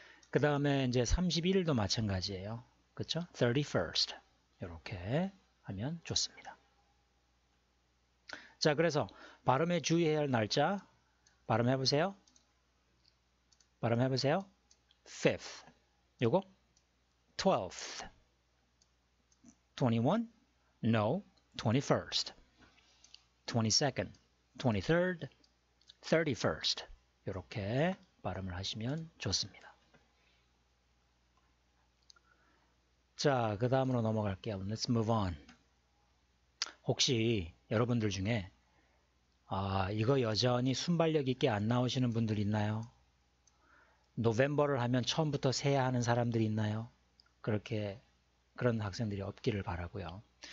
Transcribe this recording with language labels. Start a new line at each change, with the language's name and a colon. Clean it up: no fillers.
Korean: 그 다음에 이제 31일도 마찬가지예요. 그렇죠? 31st 이렇게 하면 좋습니다. 자, 그래서 발음에 주의해야 할 날짜 발음해보세요.
English: 5th 요거 12th 21 No 21st 22nd 23rd 31st
Korean: 이렇게 발음을 하시면 좋습니다. 자, 그 다음으로 넘어갈게요.
English: Let's move on.
Korean: 혹시 여러분들 중에 이거 여전히 순발력 있게 안 나오시는 분들 있나요? 노벰버를 하면 처음부터 세야 하는 사람들이 있나요? 그런 학생들이 없기를 바라고요.